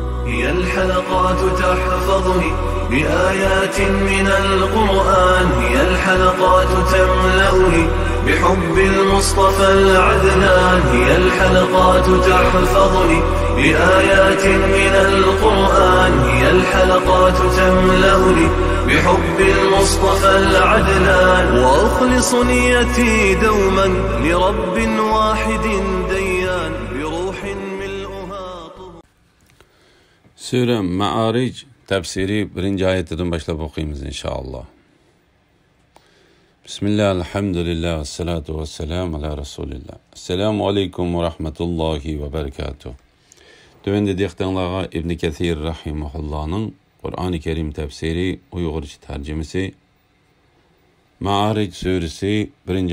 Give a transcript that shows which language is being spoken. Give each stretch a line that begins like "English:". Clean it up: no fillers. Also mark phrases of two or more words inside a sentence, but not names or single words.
Arabic: هي الحلقات تحفظني بآيات من القرآن، هي الحلقات تملأني بحب المصطفى العدنان، هي الحلقات تحفظني بآيات من القرآن، هي الحلقات تملأني بحب المصطفى العدنان، وأخلص نيتي دوما لرب واحد ديان بروح ملؤها طهور.
Turkish: Sure Ma'arij tefsiri 1. ayetinden başlayıp okuyayım inşallah.
Arabic: بسم الله، الحمد لله، والصلاة والسلام على رسول الله. السلام عليكم ورحمة الله وبركاته.
Turkish: Dövende diyektanlığa İbn Kathir Rahimahullah'ın Kur'an-ı Kerim tefsiri Uygurca tercümesi Ma'arij suresi 1.